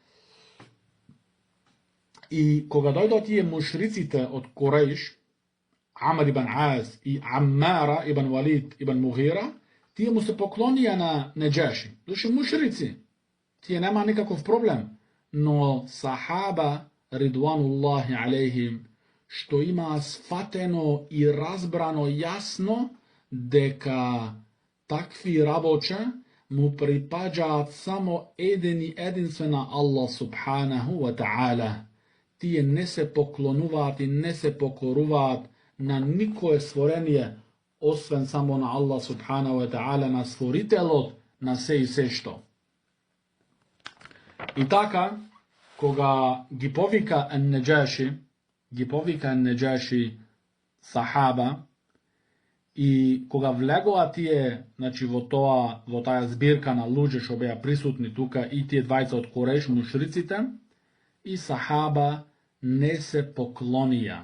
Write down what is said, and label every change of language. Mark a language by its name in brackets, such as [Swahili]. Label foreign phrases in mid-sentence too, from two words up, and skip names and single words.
[Macedonian] И кога дојдоа тие мушриците од Курејш, Амар ибн Ас и Аммара ибн Валид ибн Мугира, тие му се поклонија на Неджаши. Дошли мушрици, тие нема никаков проблем. Но сахаба, [Arabic] رضوان الله عليهم, [Macedonian] што има сфатено и разбрано јасно дека такви работче му припаѓаат само единствен на Аллах [Arabic] سبحانه وتعالى. [Macedonian] Тие не се поклонуваат и не се покоруваат на никое створение, освен само на Аллах [Arabic] سبحانه وتعالى, [Macedonian] на створителот на се и се што. И така, кога ги повика Ен-Неджаши сахаба, и кога влегоа тие, значи, во таа збирка на луѓе што беа присутни тука, и тие двајца од Курејш, мушриците, и сахаба не се поклонија.